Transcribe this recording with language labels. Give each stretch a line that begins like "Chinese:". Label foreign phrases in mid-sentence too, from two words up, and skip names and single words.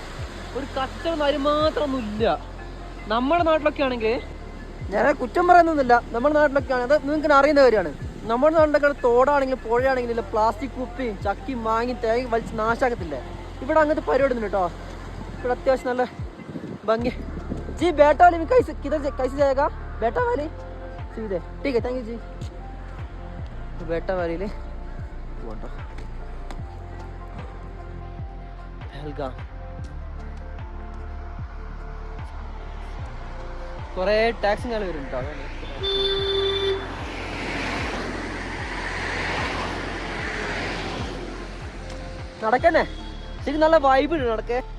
Malayalam: നോക്ക്, ഒരു കച്ചവടം അരി മാത്രമൊന്നും ഇല്ല. നമ്മുടെ നാട്ടിലൊക്കെ ആണെങ്കിൽ ഞാൻ കുറ്റം പറയുന്നൊന്നുമില്ല. നമ്മുടെ നാട്ടിലൊക്കെയാണ് അത് നിങ്ങൾക്ക് അറിയുന്ന കാര്യമാണ്. നമ്മുടെ നാട്ടിലൊക്കെ തോടാണെങ്കിലും പുഴയാണെങ്കിലും പ്ലാസ്റ്റിക് കുപ്പിയും ചക്കിയും മാങ്ങി തേങ്ങ വലിച്ച് നാശാക്കത്തില്ലേ. ഇവിടെ അങ്ങനത്തെ പരിപാടി ഒന്നും കേട്ടോ. ഇവിടെ അത്യാവശ്യം നല്ല ഭംഗി.
Hindi: जी बेटा वाली में किधर कैसे जाएगा? बेटा वाली सीधे ठीक है,
English: thank you
Hindi: जी. बेटा वाली ले फोटो पहलगाम.
Malayalam: കുറേ ടാക്സും കാലം വരുന്നുണ്ടോ? നടക്കന്നെ ശരി, നല്ല വൈബ് ഉണ്ട് നടക്കേ.